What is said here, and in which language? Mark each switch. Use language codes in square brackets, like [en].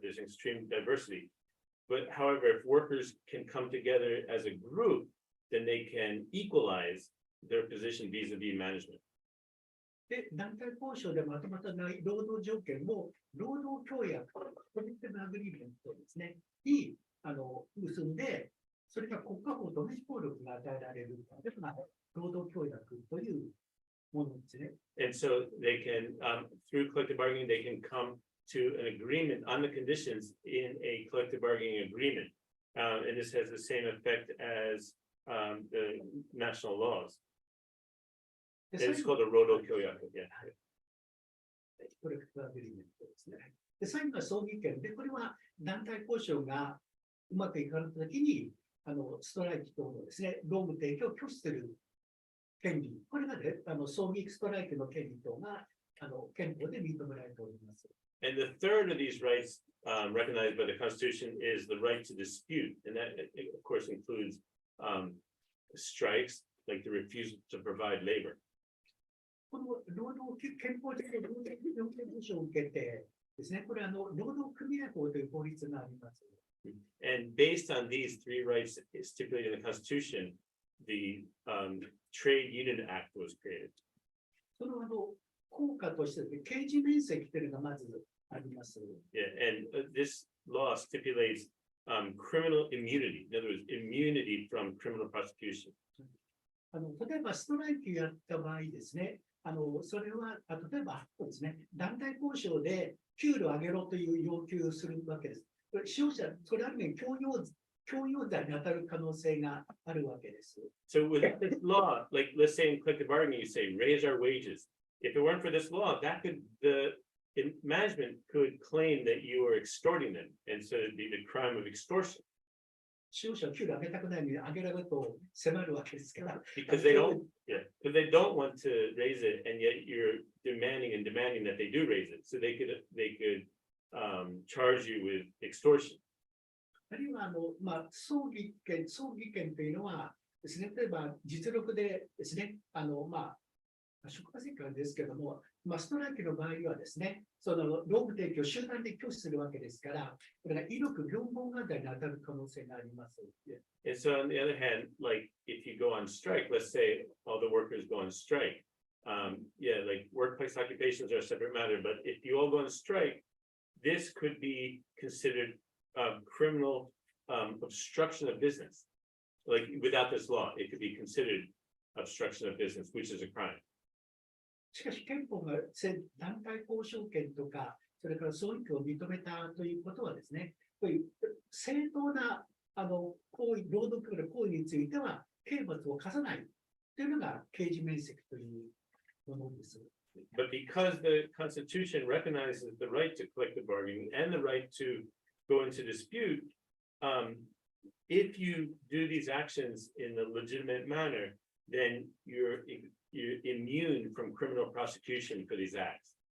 [en] There's extreme diversity. But however, if workers can come together as a group, then they can equalize their position vis-a-vis management. [ja] で、団体交渉でまとまったない労働条件も、労働協約、コレクティブアグリーメントですね、に結んで、それが国家法と同じ効力が与えられる、労働協約というものですね。 [en] And so they can, through collective bargaining, they can come to an agreement on the conditions in a collective bargaining agreement. And this has the same effect as the national laws. It's called a rodo kyoyaku. Yeah. [ja] コレクティブアグリーメントですね。で、最後は争議権で、これは団体交渉がうまくいかなかったときに、ストライキ等のですね、労務提供を拒否する権利、これがね、争議ストライキの権利等が憲法で認められております。 [en] And the third of these rights recognized by the Constitution is the right to dispute. And that, of course, includes strikes, like the refusal to provide labor. [ja] この憲法的な労働条件保障を受けてですね、これ労働組合法という法律があります。 [en] And based on these three rights stipulated in the Constitution, the Trade Union Act was created. [ja] その効果として、刑事面積というのがまずあります。 [en] Yeah, and this law stipulates criminal immunity. In other words, immunity from criminal prosecution. [ja] 例えばストライキをやった場合ですね、それは例えばですね、団体交渉で給料を上げろという要求をするわけです。使用者、それは強要罪に当たる可能性があるわけです。 [en] So with this law, like let's say in collective bargaining, you say raise our wages. If it weren't for this law, the management could claim that you were extorting them, and so it'd be the crime of extortion. [ja] 使用者は給料上げたくないのに上げられると迫るわけですから。 [en] Because they don't want to raise it, and yet you're demanding that they do raise it. So they could charge you with extortion. [ja] あるいは争議権というのはですね、例えば実力でですね、職場接間ですけども、ストライキの場合はですね、その労務提供を集団で拒否するわけですから、これが威力業務妨害罪に当たる可能性があります。 [en] And so on the other hand, like if you go on strike, let's say all the workers go on strike. Like workplace occupations are a separate matter, but if you all go on strike, this could be considered criminal obstruction of business. Like without this law, it could be considered obstruction of business, which is a crime. [ja] しかし憲法が団体交渉権とか、それから争議権を認めたということはですね、こういう正当な労働組合の行為については刑罰を課さないというのが刑事免責というものです。 [en] But because the Constitution recognizes the right to collective bargaining and the right to go into dispute, if you do these actions in a legitimate manner, then you're immune from criminal prosecution for these acts.